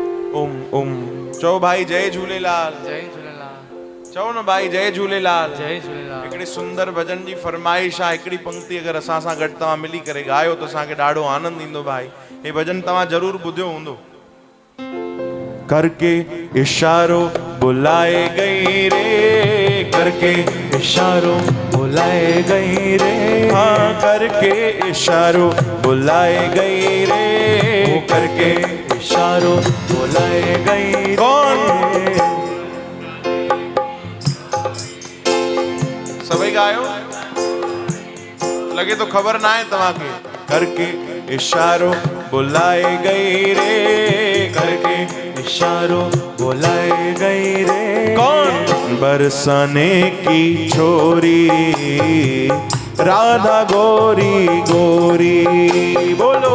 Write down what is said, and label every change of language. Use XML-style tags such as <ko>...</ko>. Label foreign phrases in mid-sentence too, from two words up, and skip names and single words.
<sd>ओम चओ भाई जय झूलेलाल। जय झूलेलाल। चओ न भाई जय झूलेलाल। जय झूलेलाल। हिकिड़ी सुंदर भजन जी फरमाइश आहे, हिकिड़ी पंक्ति अगरि असां सां गॾु तव्हां मिली करे ॻायो त असांखे ॾाढो आनंद ईंदो भाई। हे भजन तव्हां ज़रूरु ॿुधियो हूंदो।</sd> <hi>करके इशारो बुलाए गई रे, करके इशारों बुलाए गई रे, हाँ करके इशारो बुलाए गई रे, करके इशारों बुलाए गई रे। कौन?</hi> <sd>सभी गायो, लगे तो खबर ना है तव्हांखे।</sd> <hi>करके इशारो बुलाए गई रे, करके इशारों बुलाए गई रे। कौन? बरसाने की छोरी राधा गोरी गोरी, बोलो।</hi>